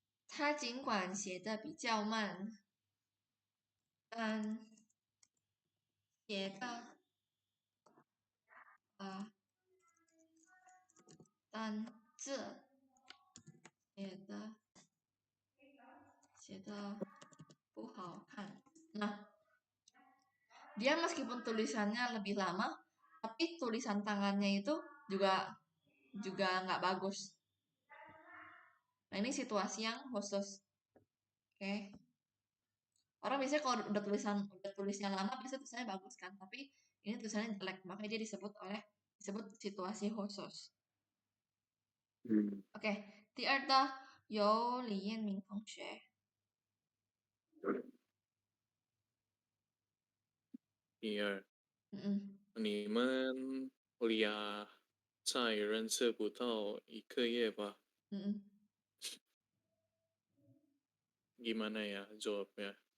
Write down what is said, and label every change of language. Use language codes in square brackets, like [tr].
[zh] 他尽管写的比较慢，但写的但这写的不好看。 [id] Nah, dia meskipun tulisannya lebih lama, tapi tulisan tangannya itu juga nggak bagus. Nah, ini situasi yang khusus. Oke. Orang biasanya kalau udah tulisnya lama biasanya tulisannya bagus kan, tapi ini tulisannya jelek, makanya dia disebut situasi khusus. [zh] Oke, 第二的由李彦明同学。第二，你们俩才认识不到1个月吧？ [id] Gimana ya jawabnya?